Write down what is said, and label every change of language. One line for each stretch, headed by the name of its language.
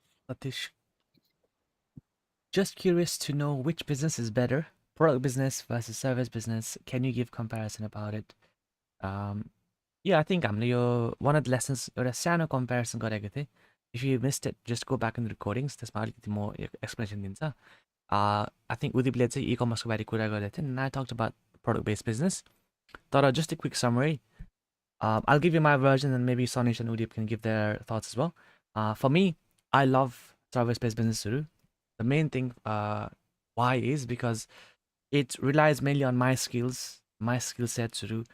English: Satish, just curious to know which business is better, product business versus service business. Can you give comparison about it? Yeah, I think
Nepali: हामीले यो
English: one of the lessons एउटा सानो comparison
Nepali: गरेको थिएँ.
English: If you missed it, just go back in the recordings.
Nepali: त्यसमा अलिकति म explanation दिन्छ.
English: I think
Nepali: उदिपले चाहिँ e-commerce को बारे कुरा गर्दै थियो,
English: and I talked about product-based business. तर just a quick summary. I'll give you my version, and maybe Sanish and Udip can give their thoughts as well. For me, I love service-based business. The main thing why is because it relies mainly on my skills, my skill sets.